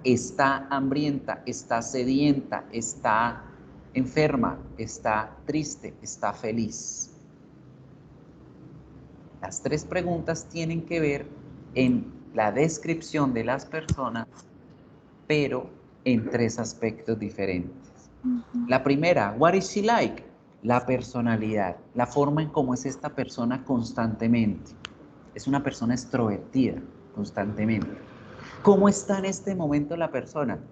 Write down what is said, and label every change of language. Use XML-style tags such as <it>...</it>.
<es>Está hambrienta, está sedienta, está enferma, está triste, está feliz. Las tres preguntas tienen que ver en la descripción de las personas, pero en tres aspectos diferentes.</es> <en>La primera, what is she like?</en> <es>La personalidad, la forma en cómo es esta persona constantemente. Es una persona extrovertida constantemente. ¿Cómo está en este momento la persona?</es>